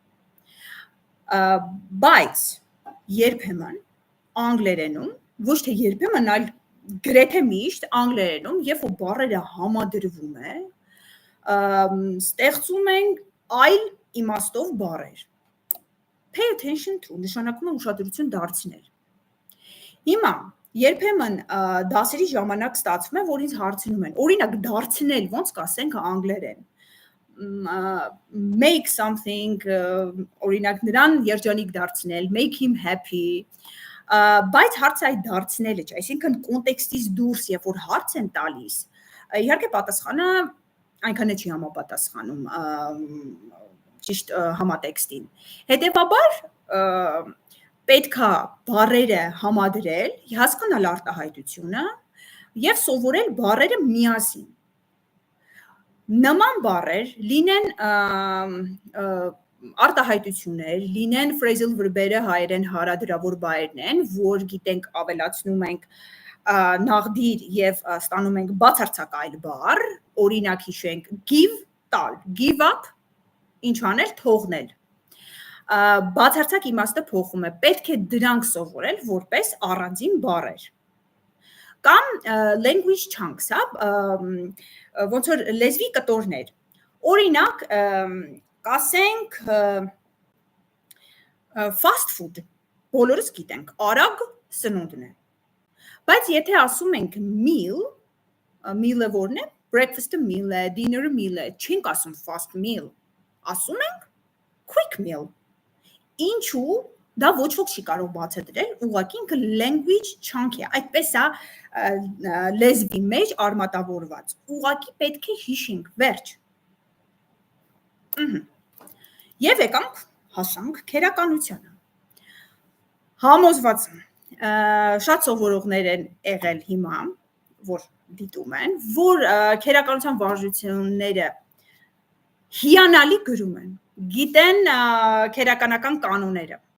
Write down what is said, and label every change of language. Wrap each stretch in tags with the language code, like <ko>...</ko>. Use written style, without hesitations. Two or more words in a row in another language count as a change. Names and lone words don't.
<hy>Բայց երբեմն անգլերենում, ոչ թե երբեմն, այլ գրեթե միշտ անգլերենում, երբ որ բառերը համադրվում է, ստեղծում ենք այլ իմաստով բառեր։</hy> <en>Pay attention to</en> <hy>նշանակում է ուշադրություն դարձնել։ Հիմա երբեմն դասերի ժամանակ ստացվում է, որ ինձ հարցնում են, օրինակ դարձնել ոնց կասենք անգլերեն։</hy> <en>Make something,</en> <hy>օրինակ նրան երջանիկ դարձնել,</hy> <en>make him happy,</en> <hy>բայց հարցը այդ դարձնելը չէ, այսինքն կոնտեքստից դուրս, երբ որ հարց են տալիս, իհարկե պատասխանը այնքան է չի համապատասխանում ճիշտ համատեքստին։ Հետևաբար պետքա բառերը համադրել, հասկանալ արտահայտությունը եւ սովորել բառերը միասին։ Նման բառեր լինեն արտահայտություններ, լինեն</hy> <en>phrasal verb-</en> <hy>երը հայերեն հարադրավոր բայերն են, որ գիտենք ավելացնում ենք նաղդիր եւ ստանում ենք բացարձակ այլ բառ, օրինակ հիշենք give տալ,</hy> <en>give up,</en> <hy>ինչ անել, թողնել։ Բացարձակ իմաստը փոխում է, պետք է դրանք սովորել որպես առանձին բառեր։ Կամ</hy> <en>language chunks,</en> <hy>ոնց որ լեզվի կտորներ։ Օրինակ, կասենք</hy> <en>fast food,</en> <hy>բոլորս գիտենք, արագ սնունդն է։ Բայց եթե ասում ենք meal, meal-ը որն է, breakfast-ը meal է, dinner-ը meal է, չենք ասում</hy> <en>fast meal,</en> <hy>ասում ենք</hy> <en>quick meal։</en> <hy>Ինչու դա ոչ ոք չի կարող բացատրել, ուղղակի ինքը</hy> <en>language chunk</en> <hy>է, այդպես է լեզվի մեջ արմատավորված։ Ուղղակի պետք է հիշենք, վերջ։ Եվ եկանք հասանք քերականությանը։ Համոզված եմ, շատ սովորողներ են եղել հիմա, որ դիտում են, որ քերականության վարժությունները հիանալի գրում են, գիտեն քերականական կանոնները,</hy>